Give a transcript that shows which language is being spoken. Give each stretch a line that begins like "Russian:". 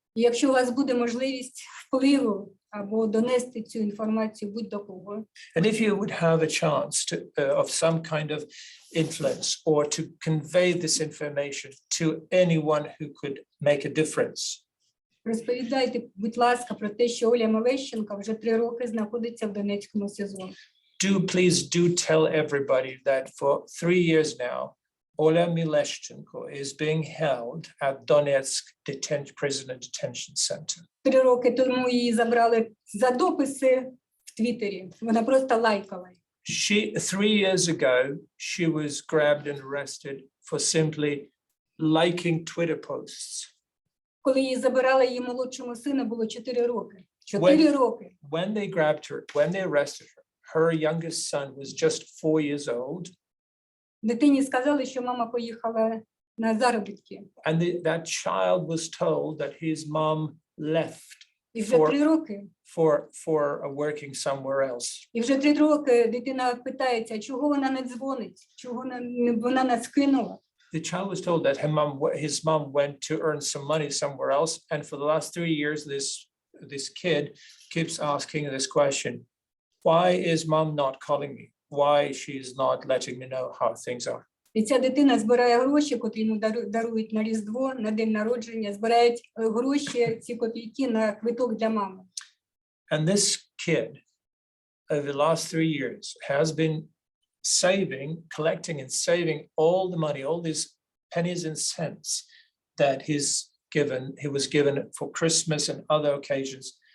Ukrainian: І якщо у вас буде можливість впливу або донести цю інформацію будь-до кого.
English: And if you would have a chance to, of some kind of influence or to convey this information to anyone who could make a difference,
Ukrainian: Розповідайте, будь ласка, про те, що Оля Малещенко вже 3 роки знаходиться в Донецькому СІЗО.
English: please do tell everybody that for 3 years now, Ola Mileshchenko is being held at Donetsk Prisoner Detention Center.
Ukrainian: 3 роки тому її забрали за дописи в Твіттері. Вона просто лайкала.
English: 3 years ago, she was grabbed and arrested for simply liking Twitter posts.
Ukrainian: Коли її забирали, її молодшому сину було 4 роки. 4 роки.
English: When they grabbed her, when they arrested her, her youngest son was just 4 years old.
Ukrainian: Дитині сказали, що мама поїхала на заробітки.
English: And that child was told that his mom left
Ukrainian: І вже 3 роки.
English: for working somewhere else.
Ukrainian: І вже 3 роки дитина питається, чого вона не дзвонить, чого вона нас кинула.
English: The child was told that his mom went to earn some money somewhere else, and for the last 3 years, this kid keeps asking this question: why is mom not calling me? Why she's not letting me know how things are?
Ukrainian: І ця дитина збирає гроші, котрі йому дарують на Різдво, на день народження, збирають гроші, ці копійки на квиток для мами.
English: And this kid, over the last 3 years, has been collecting and saving all the money, all these pennies and cents that he was given for Christmas and other occasions.